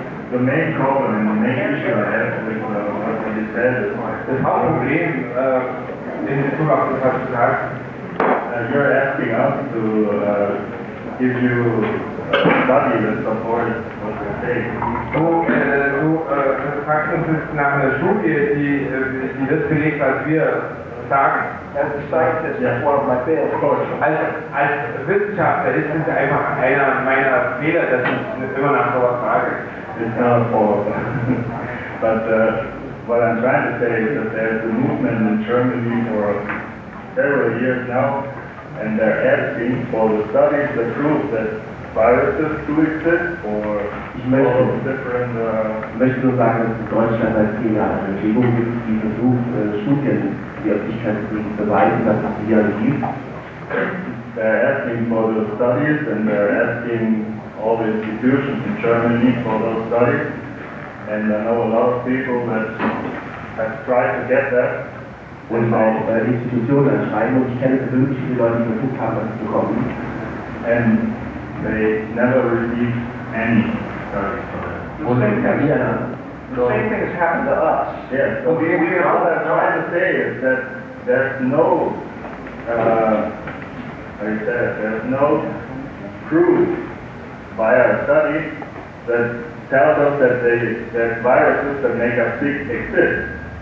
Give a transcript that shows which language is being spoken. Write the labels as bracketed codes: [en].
[en] The main problem and the main issue I have with what you said is [de] Das Hauptproblem in Bezug auf das, was du sagst, [en] you're asking us to give you a study that supports what you're saying. [de] du fragst uns jetzt nach einer Studie, die das belegt, was wir sagen. [en] As a scientist, that's one of my failures. [de] Als Wissenschaftler ist es einfach einer meiner Fehler, dass ich immer nach sowas frage. [en] It's not a fault. But what I'm trying to say is that there's a movement in Germany for several years now, and they're asking for the studies that prove that viruses do exist or all different. [de] Ich möchte nur sagen, dass in Deutschland seit 10 Jahren eine Bewegung gibt, die versucht, Studien, die Öffentlichkeit zu beweisen, dass es Viren gibt. [en] They're asking for the studies and they're asking all the institutions in Germany for those studies. And I know a lot of people that have tried to get that. [de] Und auch Institutionen anschreiben, und ich kenne persönlich viele Leute, die versucht haben, das zu bekommen. [en] And they never received any studies for that. [de] Und dann kann jeder [en] The same thing has happened to us. Yes, so what I'm trying to say is that there's no, there's no proof via a study that tells us that viruses that make us sick exist.